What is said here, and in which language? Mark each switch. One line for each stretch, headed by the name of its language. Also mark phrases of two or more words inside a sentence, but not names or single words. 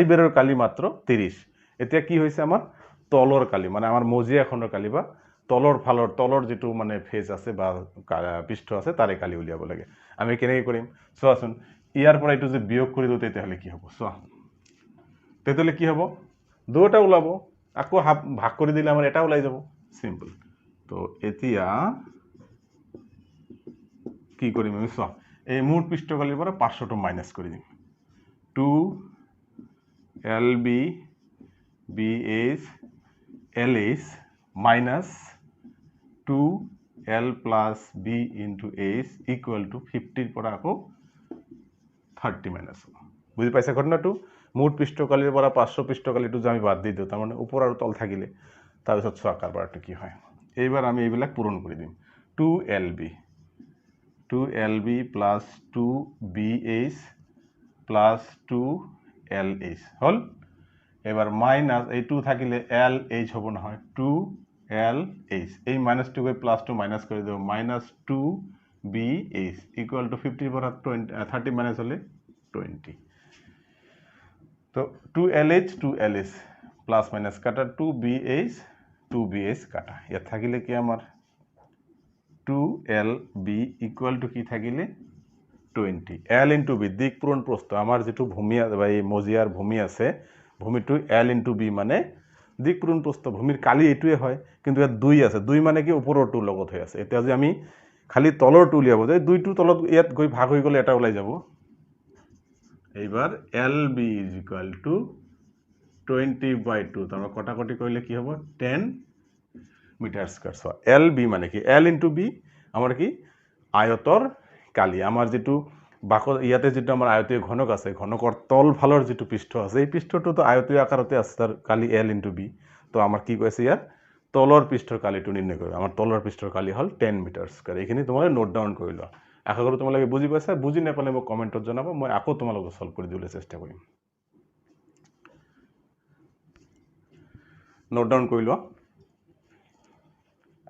Assamese: বেৰৰ কালি মাত্ৰ 30 এতিয়া কি হৈছে আমাৰ তলৰ কালি মানে আমাৰ মজিয়াখনৰ কালি বা তলৰ ফালৰ তলৰ যেটো মানে ফেজ আছে বা পৃষ্ঠ আছে তাৰে কালি উলিয়াব লাগে আমি কেনেকৈ কৰিম চোৱাচোন ইয়াৰ পৰা এটো যে বিয়োগ কৰি দিও তেতিয়াহলে কি হ'ব চোৱা তেতিয়াহলে কি হ'ব দুটা ওলাব আকৌ ভাগ কৰি দিলে আমাৰ এটা ওলাই যাব সিম্পল তো এতিয়া কি কৰিম আমি চোৱা এই মুঠ পৃষ্ঠকালিৰ পৰা পার্শ্বটো মাইনাস কৰি দিম 2 lb
English: bh ls minus 2l plus b into h equal to 50
Assamese: পৰা আকৌ 30 minus বুজি পাইছা ঘটনাটো মুঠ পৃষ্ঠকালিৰ পৰা পার্শ্ব পৃষ্ঠকালিটো আমি বাদ দি দিও তাৰ মানে ওপৰ আৰু তল থাকিলে তাৰ পিছত চোৱা কাৰবাৰটো কি হয় এইবাৰ আমি এইবিলাক পূৰণ কৰি দিম
English: 2lb plus 2bh plus 2lh
Assamese: হল এবাৰ মাইনাস এই 2 থাকিলে lh হ'ব নহয় 2lh এই মাইনাস 2 গৈ প্লাস 2 মাইনাস কৰি দিও
English: minus 2bh equal to 50
Assamese: পৰা 30 মাইনাস হলে 20 তো 2lh
English: plus minus
Assamese: কাটা 2bh কাটা ইয়াত থাকিলে কি আমাৰ
English: 2lb equal to
Assamese: কি থাকিলে 20
English: l into b
Assamese: দিক পূৰণ প্ৰস্থ আমাৰ যেটো ভূমি বা এই মজিয়াৰ ভূমি আছে ভূমিটো
English: l into b
Assamese: মানে দিক পূৰণ প্ৰস্থ ভূমিৰ কালি এটোৱে হয় কিন্তু ইয়াত 2 আছে 2 মানে কি ওপৰৰটো লগত হৈ আছে এতিয়া যদি আমি খালি তলৰটো উলিয়াব যায় 2টো তলত ইয়াত গৈ ভাগ হৈ গলে এটা ওলাই যাব এইবাৰ
English: lb equal to
Assamese: 20/2 তাৰ কটাকটি কৰিলে কি হ'ব 10
English: meter square
Assamese: সো lb মানে কি
English: l into b
Assamese: আমাৰ কি আয়তৰ কালি আমাৰ যেটো বাক ইয়াতে যেটো আমাৰ আয়তীয় ঘনক আছে ঘনকৰ তল ফালৰ যেটো পৃষ্ঠ আছে এই পৃষ্ঠটো তো আয়তীয় আকাৰতে আছে তাৰ কালি
English: l into b
Assamese: তো আমাৰ কি কৈছে ইয়াৰ তলৰ পৃষ্ঠৰ কালিটো নিৰ্ণয় কৰিব আমাৰ তলৰ পৃষ্ঠৰ কালি হল 10
English: meter square
Assamese: এইখিনি তোমালোকে
English: note down
Assamese: কৰি লোৱা আশা কৰো তোমালোকে বুজি পাইছা বুজি নাপালে মোক কমেন্টত জনাবা মই আকৌ তোমালোকক সলভ কৰি দিবলৈ চেষ্টা কৰিম
English: note down
Assamese: কৰি লোৱা